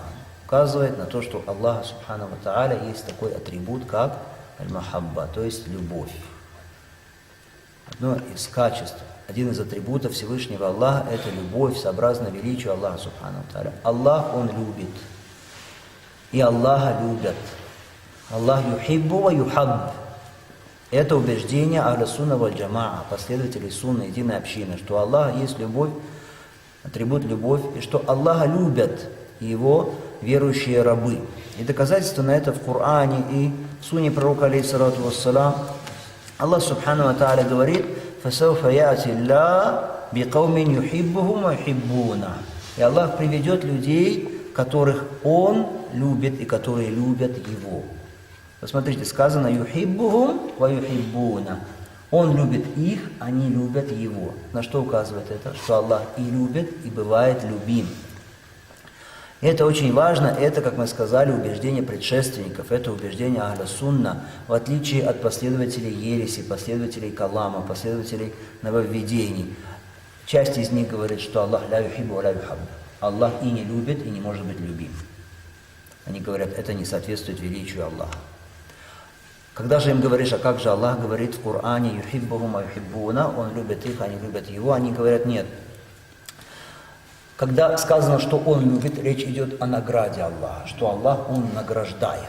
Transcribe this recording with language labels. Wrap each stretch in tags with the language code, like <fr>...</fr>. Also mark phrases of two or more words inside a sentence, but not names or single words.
<ru>Указывает на то, что Аллаха</ru> <ar>سبحانه وتعالى</ar> <ru>есть такой атрибут, как аль-махабба, то есть любовь. Одно из качеств, один из атрибутов Всевышнего Аллаха – это любовь, сообразно величию Аллаха</ru> <ar>سبحانه وتعالى.</ar> <ru>Аллах, Он любит. И Аллаха любят.</ru> <ar>الله يحب ويحب.</ar> <ru>Это убеждение</ru> <ar>أهل السنة والجماعة,</ar> <ru>последователей Сунны, единой общины, что Аллах есть любовь, атрибут любовь, и что Аллаха любят Его верующие рабы. И доказательство на это в Коране и в Сунне пророка</ru> <ar>عليه الصلاة والسلام.</ar> <ru>Аллах</ru> <ar>سبحانه وتعالى</ar> <ru>говорит:</ru> <ar>«فسوف يأتي الله بقوم يحبهم ويحبونه».</ar> <ru>И Аллах приведет людей, которых Он любит и которые любят Его. Посмотрите, сказано</ru> <ar>«يحبهم ويحبونه».</ar> <ru>Он любит их, они любят Его. На что указывает это? Что Аллах и любит, и бывает любим. Это очень важно, это, как мы сказали, убеждение предшественников, это убеждение</ru> <ar>أهل السنة,</ar> <ru>в отличие от последователей ереси, последователей калама, последователей нововведений. Часть из них говорит, что Аллах</ru> <ar>لا يحب ولا يحب.</ar> <ru>Аллах и не любит, и не может быть любим. Они говорят, это не соответствует величию Аллаха. Когда же им говоришь, а как же Аллах говорит в Коране</ru> <ar>«يحبهم ويحبونه»,</ar> <ru>Он любит их, они любят Его, они говорят нет. Когда сказано, что Он любит, речь идет о награде Аллаха, что Аллах, Он награждает.</ru>